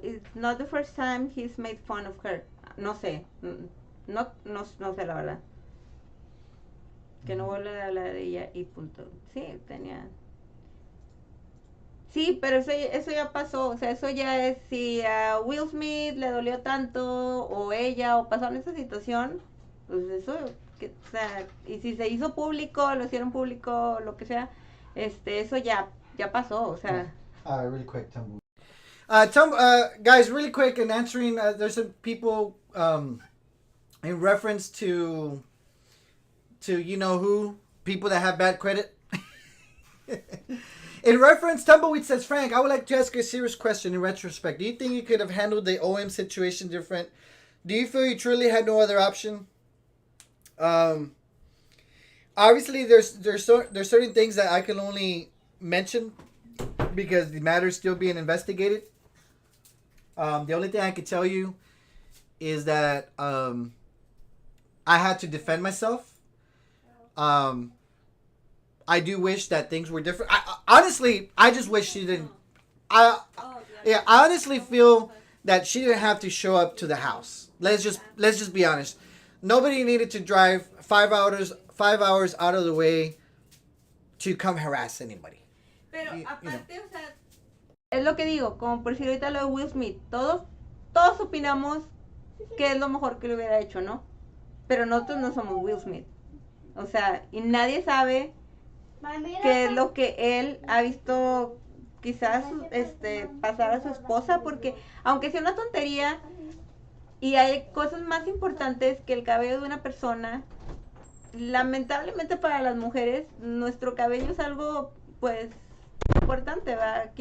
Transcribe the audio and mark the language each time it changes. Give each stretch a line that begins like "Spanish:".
English: It's not the first time he's made fun of her.
Spanish: No sé. No sé la verdad. Que no vuelva a hablar de ella y punto. Sí, tenía. Sí, pero eso ya pasó. O sea, eso ya es si a Will Smith le dolió tanto, o ella, o pasaron esa situación. Pues eso, o sea, y si se hizo público, lo hicieron público, lo que sea, eso ya pasó, o sea.
English: Really quick, Tumble. Guys, really quick, in answering, there's some people in reference to you know who, people that have bad credit. In reference, Tumbleweed says, Frank, I would like to ask you a serious question in retrospect. Do you think you could have handled the OM situation different? Do you feel you truly had no other option? Obviously, there's certain things that I can only mention because the matter is still being investigated. The only thing I can tell you is that I had to defend myself. I do wish that things were different. Honestly, I just wish she didn't. I honestly feel that she didn't have to show up to the house. Let's just be honest. Nobody needed to drive 5 hours out of the way to come harass anybody.
Spanish: Pero aparte, o sea, es lo que digo, como por decir ahorita lo de Will Smith, todos opinamos que es lo mejor que le hubiera hecho, ¿no? Pero nosotros no somos Will Smith. O sea, y nadie sabe qué es lo que él ha visto quizás pasar a su esposa, porque aunque sea una tontería y hay cosas más importantes que el cabello de una persona, lamentablemente para las mujeres nuestro cabello es algo pues importante, ¿verdad?